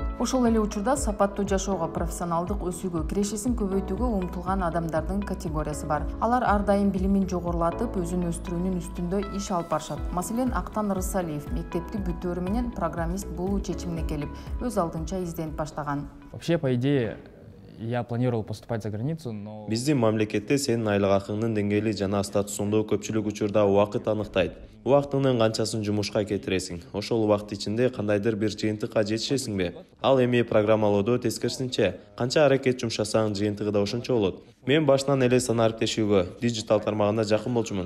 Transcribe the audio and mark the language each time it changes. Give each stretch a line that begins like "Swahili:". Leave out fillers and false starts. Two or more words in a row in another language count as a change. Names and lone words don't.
Kyrgyz: Ошол эле учурда сапаттуу жашоого, профессионалдык өсүүгө, кирешесин көбөйтүүгө умтулган адамдардын категориясы бар. Алар ар дайым билимин жогорулатып, өзүн өстүрүүнүн үстүндө иш алып барышат. Маселен, Актан Рысалиев мектепти бүтөөрү менен программист болуу чечимине келип, өз алдынча изденип баштаган.
Russian: Вообще, по идее, я планировал поступать за границу, но...
Kyrgyz: Биздин мамлекетте сенин айлык акыңдын деңгээли жана статусуңду көпчүлүк учурда убакыт аныктайт. Убактыңдын канчасын жумушка кетиресиң? Ошол убакыт ичинде кандайдыр бир жыйынтыкка жетишесиңби? Ал эми программалоодо тескерисинче, канча аракет жумшасаң, жыйынтыгы да ошончо болот. Мен башынан эле санарип тешүүгө, дижитал тармагына жакын болчумун.